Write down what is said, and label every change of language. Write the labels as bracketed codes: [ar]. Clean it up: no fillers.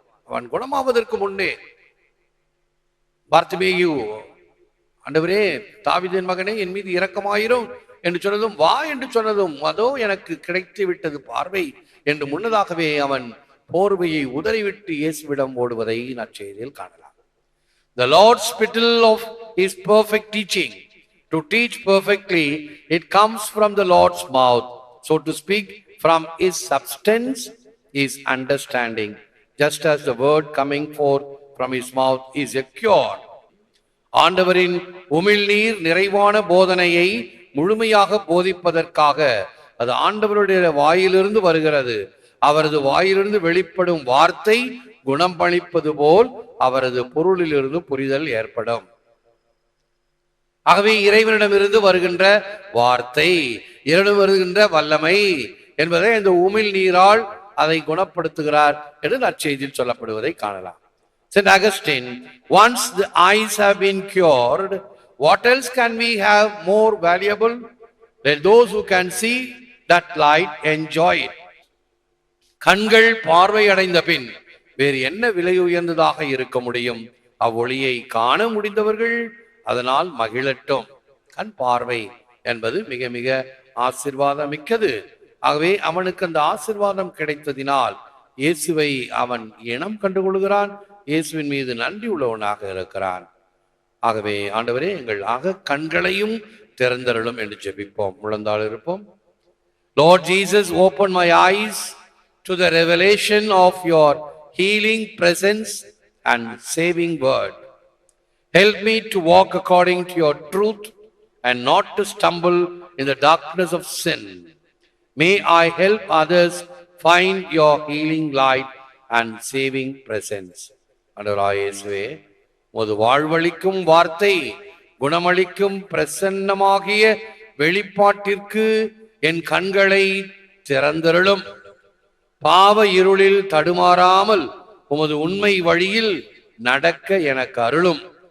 [ta] அவன் குணமாவதற்கு முன்னே பார்த்திமேயு, ஆண்டவரே தாவீதின் மகனே என் மீது இரக்கமாயிரும் என்று சொன்னதும், வா என்று சொன்னதும், அதோ எனக்கு கிடைத்து விட்டது பார்வை என்று முன்னதாகவே அவன் போர்வையை உதறிவிட்டு இயேசுவிடம் ஓடுவதை நற்செய்தியில் காணலாம். [en] The Lord's spittle of his perfect teaching. To teach perfectly, it comes from the Lord's mouth. So to speak, from his substance is understanding, just as the word coming forth from his mouth is a cure. [ta] ஆண்டவரின் உமிழ்நீர் நிறைவான போதனையை முழுமையாக போதிப்பதற்காக அது ஆண்டவருடைய வாயிலிருந்து வருகிறது. அவரது வாயிலிருந்து வெளிப்படும் வார்த்தை குணம் பளிப்பது போல் அவரது பொருளிலிருந்து புரிதல் ஏற்படும். ஆகவே இறைவனிடமிருந்து வருகின்ற வார்த்தை, இறைவனிடம் வருகின்ற வல்லமை என்பதை இந்த உமிழ் நீரால் அதை குணப்படுத்துகிறார் என்று நற்செய்தியில் சொல்லப்படுவதை காணலாம். [en] Saint Augustine, once the eyes have been cured, what else can we have more valuable? Let those who can see that light enjoy it. [ta] கண்கள் பார்வை அடைந்த பின் வேறு என்ன விலை உயர்ந்ததாக இருக்க முடியும்? அவ்வொளியை காண முடிந்தவர்கள் அதனால் மகிழட்டும். கண் பார்வை என்பது மிக மிக ஆசீர்வாதம் மிக்கது. ஆகவே அவனுக்கு அந்த ஆசீர்வாதம் கிடைத்ததினால் இயேசுவை அவன் இனம் கண்டுகொள்கிறான். இயேசுவின் மீது நன்றி உள்ளவனாக இருக்கிறான். ஆகவே ஆண்டவரே, எங்கள் கண்களையும் திறந்தருளும் என்று ஜெபிப்போம். முழந்தாள் இருப்போம். [en] Lord Jesus, open my eyes to the revelation of your healing presence and saving word. Help me to walk according to your truth and not to stumble in the darkness of sin. May I help others find your healing light and saving presence. [ta] ஆண்டவராகிய இயேசுவே, உமது வாழ்வளிக்கும் வார்த்தை குணமளிக்கும் பிரசன்னமாகிய வெளிப்பாட்டிற்கு என் கண்களை திறந்தருளும். பாவ இருளில் தடுமாறாமல் உமது உண்மை வழியில் நடக்க எனக்கு அருளும்.